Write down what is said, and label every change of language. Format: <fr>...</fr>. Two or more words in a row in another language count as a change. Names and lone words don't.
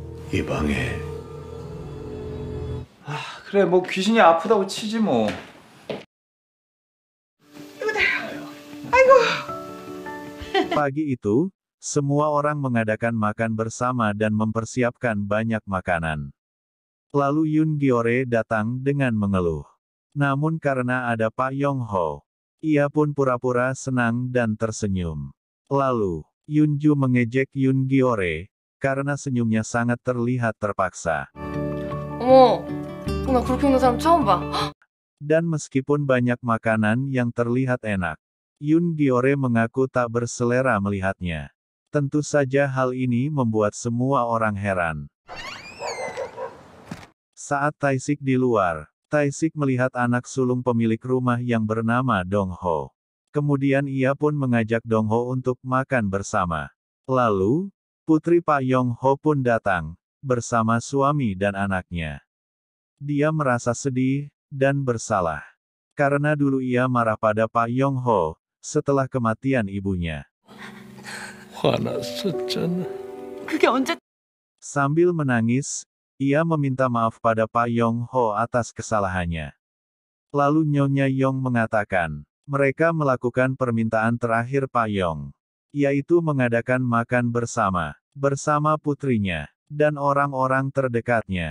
<ko>이 방에 그래 뭐 귀신이 아프다고 치지 뭐.</ko> <id>Pagi itu, semua orang mengadakan makan bersama dan mempersiapkan banyak makanan. Lalu Yoon Gyeore datang dengan mengeluh. Namun karena ada Pak Yong Ho, ia pun pura-pura senang dan tersenyum. Lalu, Yoonju mengejek Yoon Gyeore, karena senyumnya sangat terlihat terpaksa.</id> <ko>어머, 나 그렇게 웃는 사람 처음 봐.</ko> <id>Dan meskipun banyak makanan yang terlihat enak, Yoon Gyeore mengaku tak berselera melihatnya. Tentu saja hal ini membuat semua orang heran. Saat Tae-sik di luar, Tae-sik melihat anak sulung pemilik rumah yang bernama Dong Ho. Kemudian ia pun mengajak Dong Ho untuk makan bersama. Lalu, putri Pak Yong Ho pun datang, bersama suami dan anaknya. Dia merasa sedih, dan bersalah. Karena dulu ia marah pada Pak Yong Ho, setelah kematian ibunya.</id> <ko>화났었잖아. 그게 언제?</ko> <id>Sambil menangis, ia meminta maaf pada Pak Yong Ho atas kesalahannya. Lalu Nyonya Yong mengatakan, mereka melakukan permintaan terakhir Pak Yong, yaitu mengadakan makan bersama putrinya, dan orang-orang terdekatnya.</id>